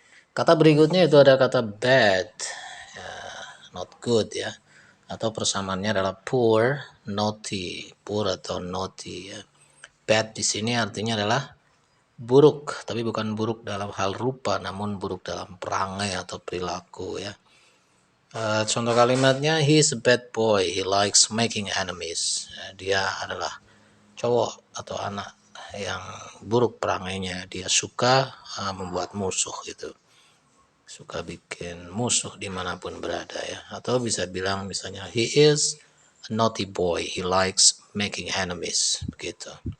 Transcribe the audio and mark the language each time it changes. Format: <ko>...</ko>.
<id>Kata berikutnya itu ada kata bad, ya,</id> <en>not good</en> <id>ya, atau persamaannya adalah poor, naughty, poor atau naughty ya. Bad di sini artinya adalah buruk, tapi bukan buruk dalam hal rupa, namun buruk dalam perangai atau perilaku ya. Contoh kalimatnya,</id> <en>he is a bad boy, he likes making enemies.</en> <id>Dia adalah cowok atau anak yang buruk perangainya, dia suka membuat musuh gitu, suka bikin musuh dimanapun berada ya. Atau bisa bilang misalnya,</id> <en>he is a naughty boy, he likes making enemies,</en> <id>begitu.</id>